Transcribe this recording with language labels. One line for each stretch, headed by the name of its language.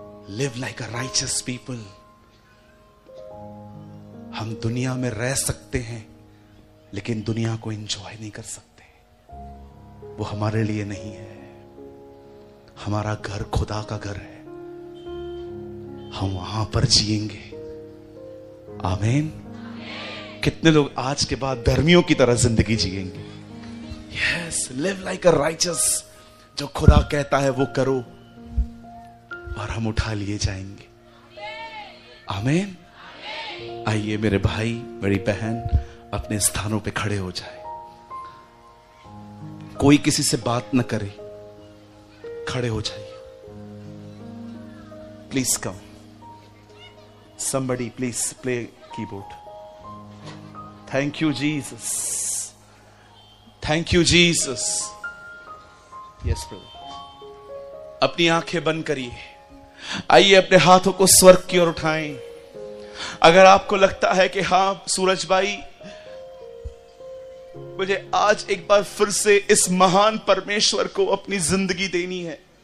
English: Live like a righteous people।
Hindi: हम दुनिया में रह सकते हैं लेकिन दुनिया को एंजॉय नहीं कर सकते। वो हमारे लिए नहीं है। हमारा घर खुदा का घर है, हम वहां पर जिएंगे। आमीन। कितने लोग आज के बाद धर्मियों की तरह जिंदगी जिएंगे?
English: Yes, live like a righteous.
Hindi: जो खुदा कहता है वो करो और हम उठा लिए जाएंगे। आमीन। आइए मेरे भाई, मेरी बहन अपने स्थानों पे खड़े हो जाए। कोई किसी से बात न करे, खड़े हो जाइए।
English: Please come. somebody please play keyboard। Thank you Jesus, thank you Jesus. Yes प्रभु।
Hindi: अपनी आंखें बंद करिए। आइए अपने हाथों को स्वर्ग की ओर उठाएं। अगर आपको लगता है कि हां सूरज भाई, मुझे आज एक बार फिर से इस महान परमेश्वर को अपनी जिंदगी देनी है।